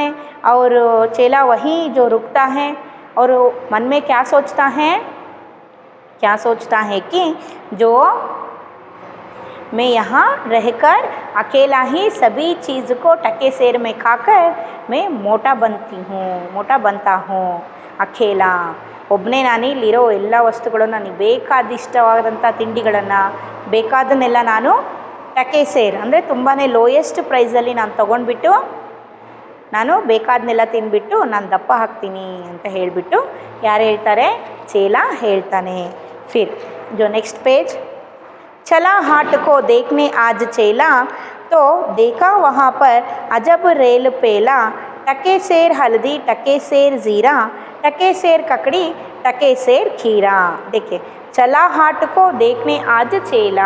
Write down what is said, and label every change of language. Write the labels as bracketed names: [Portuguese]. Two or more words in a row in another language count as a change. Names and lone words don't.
[Hindi] और चेला वही जो रुकता है और मन में क्या सोचता है? क्या सोचता है कि जो मैं यहाँ रहकर अकेला ही सभी चीज़ को टके सेर में खाकर मैं मोटा बनता हूँ। [Kannada] अकेला ಒಬ್ಬನೇ ನಾನು ಇಲ್ಲಿರೋ ಎಲ್ಲ ವಸ್ತುಗಳನ್ನು, ನನಗೆ ಬೇಕಾದಿಷ್ಟವಾದಂಥ ತಿಂಡಿಗಳನ್ನು ಬೇಕಾದನ್ನೆಲ್ಲ ನಾನು [Hindi] टके सेर [Kannada] ಅಂದರೆ ತುಂಬಾ [English] lowest price [Kannada] ನಾನು ತೊಗೊಂಡ್ಬಿಟ್ಟು ನಾನು ಬೇಕಾದನ್ನೆಲ್ಲ ತಿಂದ್ಬಿಟ್ಟು ನಾನು ದಪ್ಪ ಹಾಕ್ತೀನಿ ಅಂತ ಹೇಳಿಬಿಟ್ಟು ಯಾರು ಹೇಳ್ತಾರೆ? ಚೇला ಹೇಳ್ತಾನೆ। [Hindi] फिर जो [English] next page, [Hindi] चला हाट को देखने आज चेला तो देखा वहाँ पर अजब रेल पेला। टके सेर हल्दी, टके सेर ज़ीरा, टके सेर ककड़ी, टके सेर खीरा। देखिए चला हाट को देखने आज चेला।